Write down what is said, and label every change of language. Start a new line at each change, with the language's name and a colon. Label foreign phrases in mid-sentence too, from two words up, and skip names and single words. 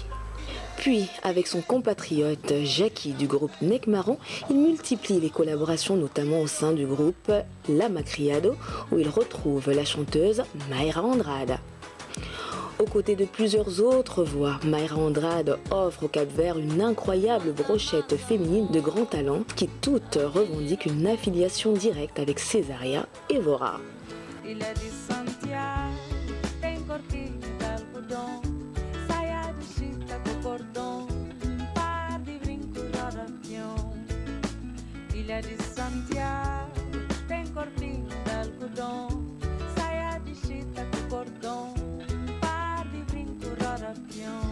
French: Puis, avec son compatriote Jackie du groupe Neck Marron, il multiplie les collaborations, notamment au sein du groupe La Macriado, où il retrouve la chanteuse Mayra Andrade. Aux côtés de plusieurs autres voix, Mayra Andrade offre au Cap-Vert une incroyable brochette féminine de grand talent qui toutes revendiquent une affiliation directe avec Césaria Évora.
Portuguese: Ilha de Santiago tem corpinho de algodão, saia de chita com cordão, par de brinco roda peão.